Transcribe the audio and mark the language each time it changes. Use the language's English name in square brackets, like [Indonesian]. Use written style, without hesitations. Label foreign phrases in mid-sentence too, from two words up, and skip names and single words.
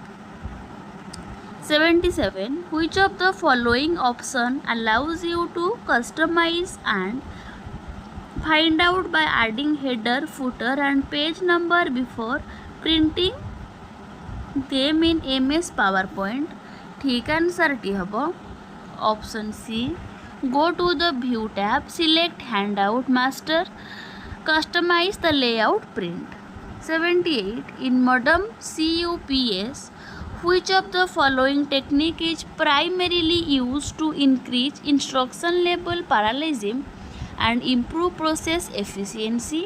[English] 77. Which of the following option allows you to customize and find out by adding header, footer and page number before printing them in MS PowerPoint? [Odia] ଠିକ ଆନସର ଟି ହେବ ଅପସନ ସି, [English] go to the view tab, select handout master, customize the layout, print. 78. In modem CUPS, which of the following technique is primarily used to increase instruction level parallelism and improve process efficiency?